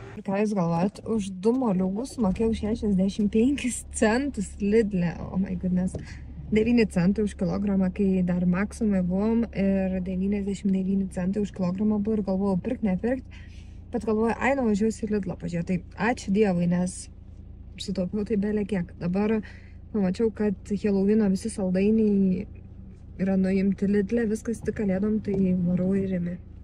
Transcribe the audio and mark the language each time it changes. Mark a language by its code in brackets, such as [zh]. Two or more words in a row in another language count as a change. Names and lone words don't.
[lt] ką jūs galvojat, už 2 moliūgus mokėjau 65 centus Lidle, [en] oh my goodness. [lt] 9 centai už kilogramą, kai dar Maximai buvom ir 99 centai už kilogramą buvo ir galvojau pirkt, nepirkt, bet galvojau, ai, nuvažiuosiu į Lidlą pažiūrėti. Tai ačiū Dievui, nes sutaupiau tai belė kiek. Dabar pamačiau, kad Helovino visi saldainiai yra nuimti Lidle, viskas tik kalėdom, tai varau į Rimi.